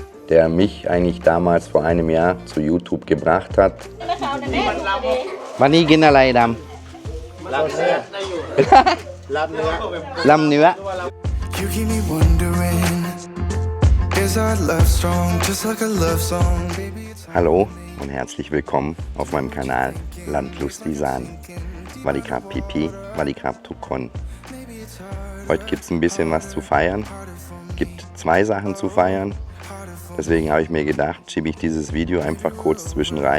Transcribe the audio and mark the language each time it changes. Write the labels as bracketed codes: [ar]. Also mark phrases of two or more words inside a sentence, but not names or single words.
[de] der mich eigentlich damals vor einem Jahr zu YouTube gebracht hat. [th] วันนี้กินอะไรดำ ลำเนื้อ [en] You keep me wondering, is our love strong, just like a love song, baby it's [de] Hallo und herzlich willkommen auf meinem Kanal Landlust Isan. Wadikap Pipi, Wadikap Tukon. Heute gibt es ein bisschen was zu feiern. Gibt 2 Sachen zu feiern. Deswegen habe ich mir gedacht, schiebe ich dieses Video einfach kurz zwischen rein.